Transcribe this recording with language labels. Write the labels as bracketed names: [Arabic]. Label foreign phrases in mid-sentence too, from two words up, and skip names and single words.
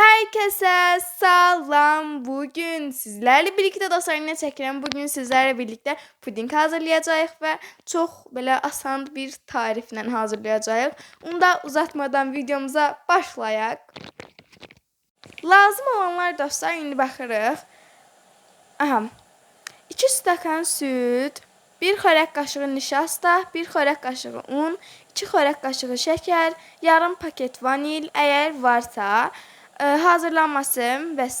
[Azerbaijani] Herkese salam. [Turkish] Bugün sizlerle birlikte dostlar yine çəkirəm. Bugün sizlerle birlikte [Azerbaijani] puding hazırlayacağıq və çox belə asan bir tariflə hazırlayacağıq. Onu da uzatmadan videomuza başlayaq. Lazım olanlar dostlar indi baxırıq. Aha. 2 stəkan süd, 1 xörək qaşığı nişasta, 1 xörək qaşığı un, 2 xörək qaşığı şəkər, yarım paket vanil əgər varsa, hazırlanması və s.